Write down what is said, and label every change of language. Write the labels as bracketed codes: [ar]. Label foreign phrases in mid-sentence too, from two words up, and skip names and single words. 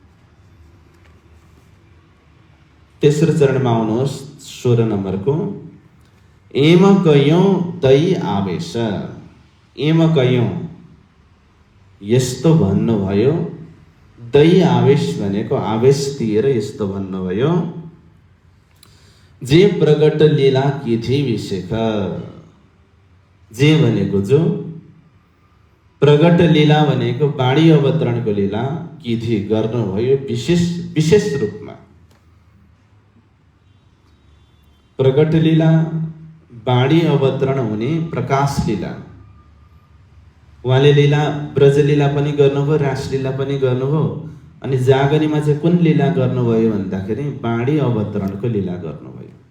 [ne] तेस्रो चरणमा आउनुहोस्, 16 नम्बरको। [gu] एम कयौं दई आवेश, एम कयौं [ne] यस्तो भन्नुभयो, [gu] दई आवेश [ne] भनेको आवेश दिएर यस्तो भन्नुभयो, [hi] जे प्रगट लीला की थी विशेख, [ne] जे भनेको जो, प्रगट लीला भनेको वाणी अवतरणको [hi] लीला की थी [ne] गर्नुभयो विशेष रूपमा। प्रगट लीला वाणी अवतरण हुने प्रकाश लीला, उहाँले लीला ब्रजलीला पनि गर्नुभयो, रासलीला पनि गर्नुभयो, अनि जागरीमा चाहिँ कुन लीला गर्नुभयो भन्दाखेरि वाणी अवतरणको लीला गर्नुभयो।